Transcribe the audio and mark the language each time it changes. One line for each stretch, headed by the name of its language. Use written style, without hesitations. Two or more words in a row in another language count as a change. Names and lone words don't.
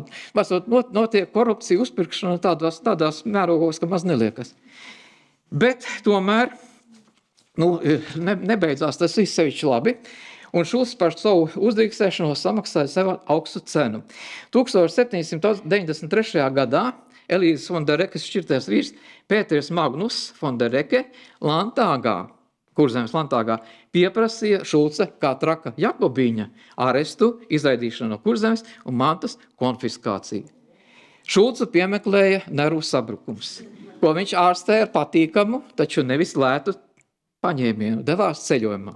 Latvian: Vasot, notiek korupcija, uzpirkšana tādās mērogos, ka maz neliekas. Bet tomēr, nebeidzās tas viss sevišķi labi. Un Šulcs par savu uzdrīkstēšanos samaksāja sev augstu cenu. 1793. gadā Elīzes von der Rekes šķirtais vīrs Pēters Magnus von der Reke Kurzemes Landtāgā pieprasīja Šulce kā traka Jakobīņa arestu, izraidīšanu no Kurzemes un mantas konfiskāciju. Šulcu piemeklēja nervu sabrukums, ko viņš ārstēja ar patīkamu, taču nevis lētu paņēmienu, devās ceļojumā.